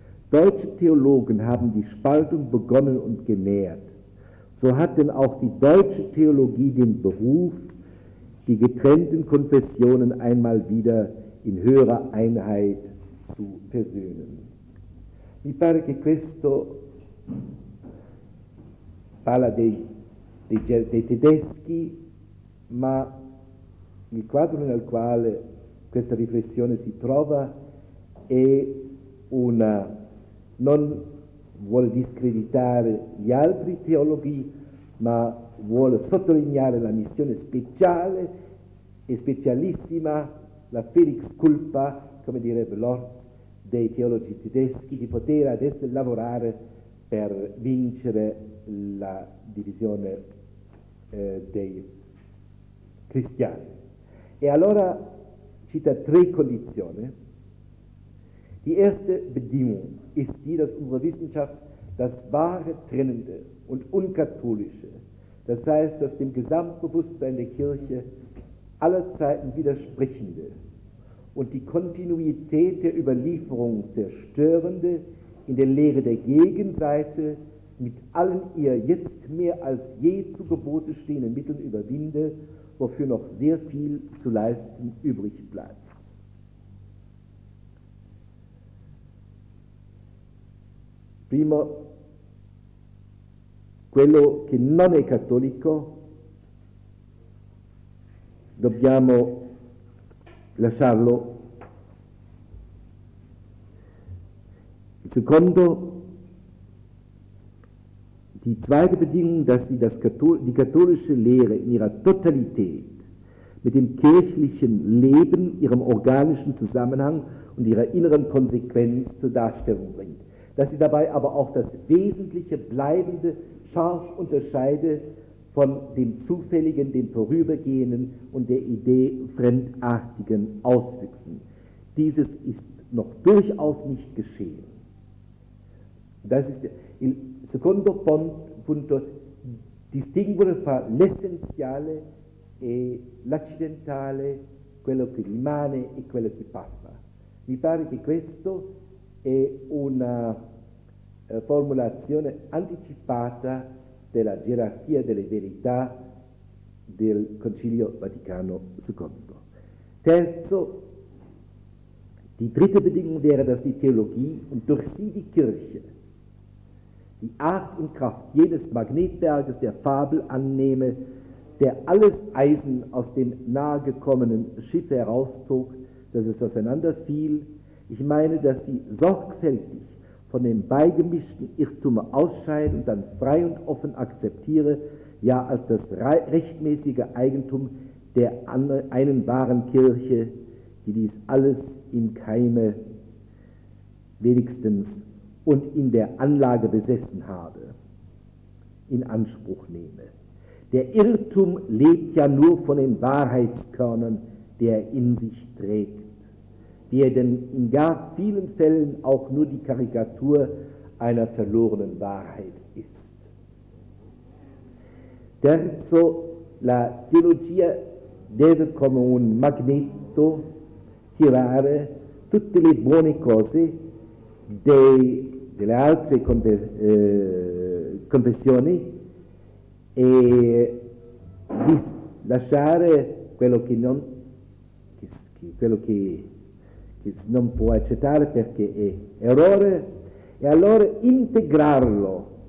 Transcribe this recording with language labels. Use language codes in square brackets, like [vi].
[de] Deutsche Theologen haben die Spaltung begonnen und genährt. So hat denn auch die deutsche Theologie den Beruf, die getrennten Konfessionen einmal wieder in höherer Einheit zu versöhnen. [it] Mi pare che questo parla dei tedeschi, ma il quadro nel quale questa riflessione si trova è una, non vuole discreditare gli altri teologi, ma vuole sottolineare la missione speciale e specialissima, la felix culpa, come direbbe Lord, dei teologi tedeschi, di poter adesso lavorare per vincere la divisione dei cristiani. E allora cita tre condizioni. [de] Die erste Bedingung ist die, dass unsere Wissenschaft das wahre Trennende und Unkatholische, das heißt, dass dem Gesamtbewusstsein der Kirche aller Zeiten widersprechende und die Kontinuität der Überlieferung zerstörende in der Lehre der Gegenseite mit allen ihr jetzt mehr als je zu Gebote stehenden Mitteln überwinde, wofür noch sehr viel zu leisten übrig bleibt. [it] Primo quello che non è cattolico, dobbiamo lasciarlo. Il secondo, [de] die zweite Bedingung, dass sie das die katholische Lehre in ihrer Totalität mit dem kirchlichen Leben, ihrem organischen Zusammenhang und ihrer inneren Konsequenz zur Darstellung bringt. Dass sie dabei aber auch das Wesentliche, Bleibende scharf unterscheide von dem Zufälligen, dem Vorübergehenden und der Idee fremdartigen Auswüchsen. Dieses ist noch durchaus nicht geschehen. Das ist [it] il secondo punto, distinguere fra l'essenziale e l'accidentale, quello che rimane e quello che passa. Mi pare che questo è una formulazione anticipata della gerarchia delle verità del Concilio Vaticano II. Terzo, [de] die dritte Bedingung wäre, dass die Theologie und durch sie die Kirche die Art und Kraft jedes Magnetberges der Fabel annehme, der alles Eisen aus dem nahegekommenen Schiff herauszog, dass es auseinanderfiel. Ich meine, dass sie sorgfältig von dem beigemischten Irrtum ausscheiden und dann frei und offen akzeptiere, ja als das rechtmäßige Eigentum der einen wahren Kirche, die dies alles im Keime wenigstens und in der Anlage besessen habe, in Anspruch nehme. Der Irrtum lebt ja nur von den Wahrheitskörnern, die er in sich trägt, die er denn in gar vielen Fällen auch nur die Karikatur einer verlorenen Wahrheit ist. [it] Terzo, la teologia deve come un magneto tirare tutte le buone cose dei delle altre confessioni e di lasciare quello che non può accettare perché è errore e allora integrarlo